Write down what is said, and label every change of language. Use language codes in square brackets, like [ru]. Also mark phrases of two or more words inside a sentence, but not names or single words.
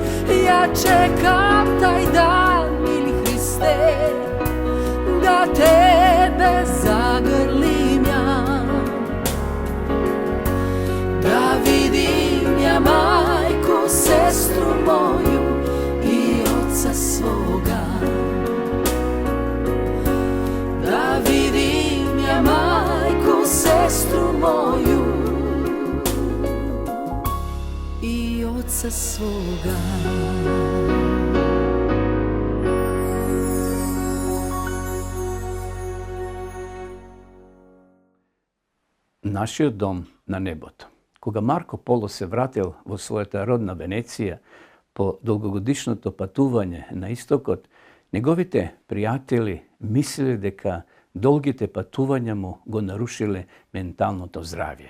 [sr] Ja čekam taj dan, mili Hriste, da tebe zagrlim ja, da vidim ja majku, sestru moju i oca svoga. Da vidim ja majku, sestru moju i oca svoga. [mk] Нашиот дом на небото. Кога Марко Поло се вратил во својата родна Венеција по долгогодишното патување на истокот, неговите пријатели мислеле дека долгите патувања му го нарушиле менталното здравје.